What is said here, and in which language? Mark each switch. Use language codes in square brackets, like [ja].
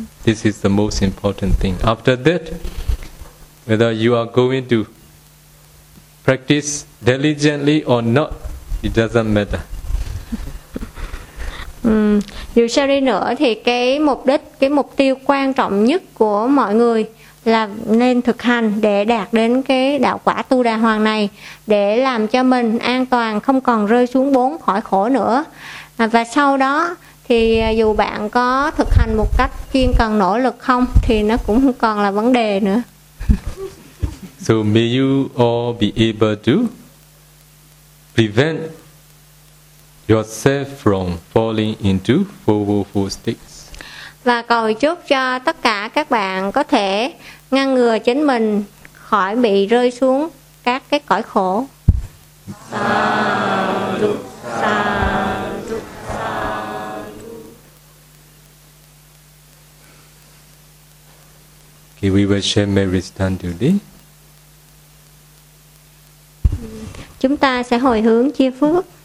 [en] This is the most important thing. After that, whether you are going to practice diligently or not, it doesn't matter. [vi] Dù sao đi nữa thì cái mục đích, cái mục tiêu quan trọng nhất của mọi người là nên thực hành để đạt đến cái đạo quả Tu Đà Hoàng này, để làm cho mình an toàn, không còn rơi xuống bốn khỏi khổ nữa. Và sau đó thì dù bạn có thực hành một cách chuyên cần nỗ lực không thì nó cũng không còn là vấn đề nữa. [en] So may you all be able to prevent yourself from falling into four woeful states. [vi] Và cầu chúc cho tất cả các bạn có thể ngăn ngừa chính mình khỏi bị rơi xuống các cái cõi khổ. [pi] Sadhu, sadhu, sadhu. [en] Okay, we will share merits done today. [vi] Chúng ta sẽ hồi hướng chia phước.